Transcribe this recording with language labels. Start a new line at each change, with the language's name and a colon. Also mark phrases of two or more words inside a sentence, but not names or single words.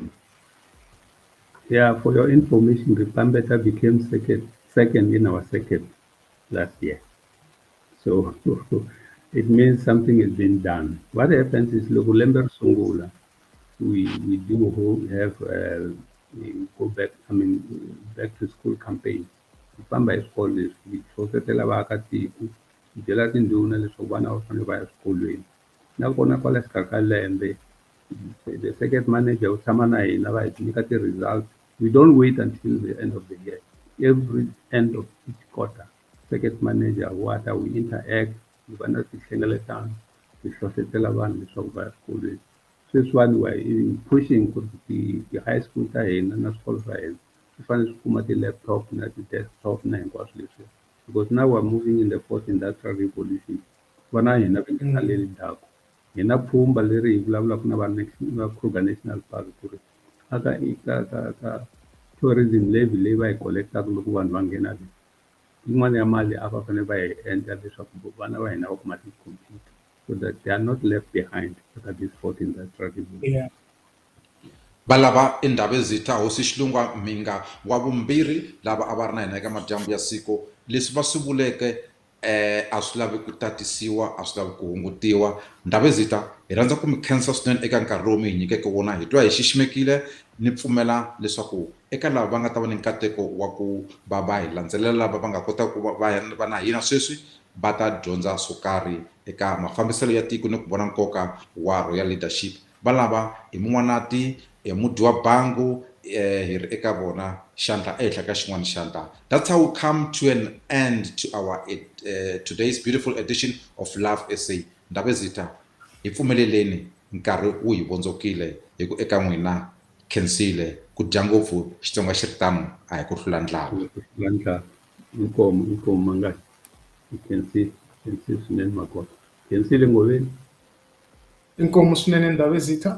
English: Yeah, for your information, Ripambeta became second in our circuit last year. So it means something has been done. What happens is, Lokulember Sungula, we do have we go back, back to school campaigns. Famba is called this.
Tsonga: We hlohlotela vaakatiko, hi byela tindhuna leswaku vana va fanele va ya eswikolweni. Nakona kwala xikarhi ka lembe,
English: the circuit manager
Tsonga: u tshama na hina va hi nyika ti-results.
English: We don't wait until the end of the year. Every end of each quarter, circuit manager wata we interact,
Tsonga: hi va na tinhlengeletano, hi hlohlotela vanhu leswaku va ya eswikolweni. Sweswiwani
English: we're pushing
Tsonga: ku ti-high school ta hina na swikolo swa hina swi fanele swi kuma ti-laptop na ti-desktop na hinkwaswo leswi,
English: because now we're moving in the fourth industrial revolution.
Tsonga: Vana hina va nge saleli ndzhaku. Hi na pfhumba leri hi vulavulaka na va Kruger National Park ku ri ka
English: tourism levy
Tsonga: leyi va yi collect-aka loko vanhu va nghena le, yin'wana ya mali a va fanele va hi endla leswaku vana va hina va kuma ti-computer
English: so that they are not left behind
Tsonga: eka
English: this fourth industrial revolution. Yeah.
Tsonga: valava i ndhawu ezita Hosi Shilungwa Mhinga wa vumbirhi lava a va ri na hina eka madyambu ya siku leswi va swi vuleke a swi lavi ku tatisiwa a swi lavi ku hungutiwa ndhawu ezita hi rhandza ku mi khensa swinene eka nkarhi lowu mi hi nyikeke wona hi twa hi xiximekile ni pfumela leswaku eka lava va nga ta va ni nkateko wa ku va hi landzelela lava va nga kota ku va na hina sweswi va ta dyondza swo karhi eka mafambiselo ya tiko ni ku vona nkoka wa
English: royal leadership
Tsonga: valava hi mun'wanati mudi wa bangu hi ri eka vona xandla ehenhla ka xin'wana xandla.
English: That's how we come to an end to our today's beautiful edition of Love SA.
Tsonga: Ndhawu ezita hi pfumeleleni nkarhi wu hi vondzokile hi ku eka n'wina khensile ku dya ngopfu Xitsonga xi ri tano a hi ku hlula ndlala. Inkomo Mangani. Khensile swinene makoti. Khensile NGOBENI. Inkomo swinene ndhawu ezita.